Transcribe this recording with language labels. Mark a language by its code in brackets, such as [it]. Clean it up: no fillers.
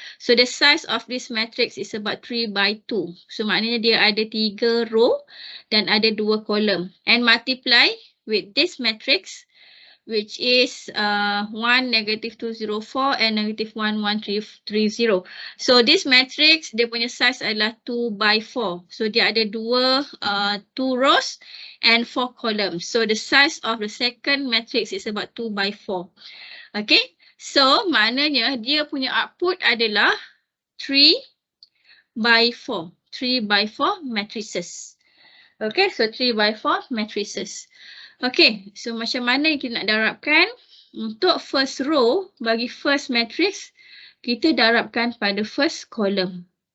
[en] So the size of this matrix is about 3 by 2. [ms] So maknanya dia ada 3 row dan ada 2 column. [en] And multiply with this matrix, which is 1, negative 2, 0, 4 and negative 1, 1, 3, 3, 0. [ms] So this matrix, dia punya size adalah 2 by 4. So dia ada [en] 2 rows and 4 columns. So the size of the second matrix is about 2 by 4. Okay. [ms] So maknanya dia punya output adalah 3 by 4. [en] 3 by 4 matrices. Okay. So 3 by 4 matrices. Okay. [ms] So macam mana kita nak darabkan? Untuk first row, bagi first matrix, kita darabkan pada first column.